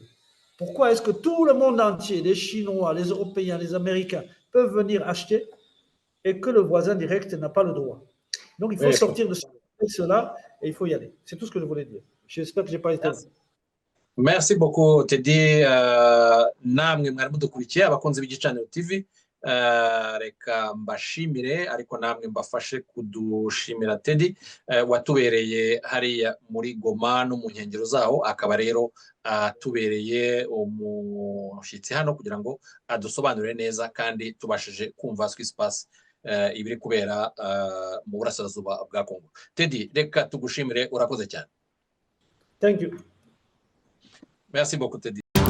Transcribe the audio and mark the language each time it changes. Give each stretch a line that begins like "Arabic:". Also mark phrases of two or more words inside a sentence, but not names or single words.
French: Pourquoi est-ce que tout le monde entier, les Chinois, les Européens, les Américains, peuvent venir acheter et que le voisin direct n'a pas le droit? Donc, il faut sortir de cela et il faut y aller. C'est tout ce que je voulais dire. J'espère que je n'ai pas été... Merci beaucoup Teddy.
Kinyarwanda: Namwe mwari mudukurikiye abakunzi b'igicaniro TV, reka mbashimire ariko namwe mbafashe kudushimira Teddy watubereye hariya muri Goma no mu nkengero zaho, akaba rero atubereye umushyitsi hano kugira ngo adusobanurire neza kandi tubashije kumva Swispace ibiri kubera mu burasirazuba bwa Kongo. Teddy, reka tugushimire, urakoze cyane.
English: Thank you.
French: Merci beaucoup, Teddy.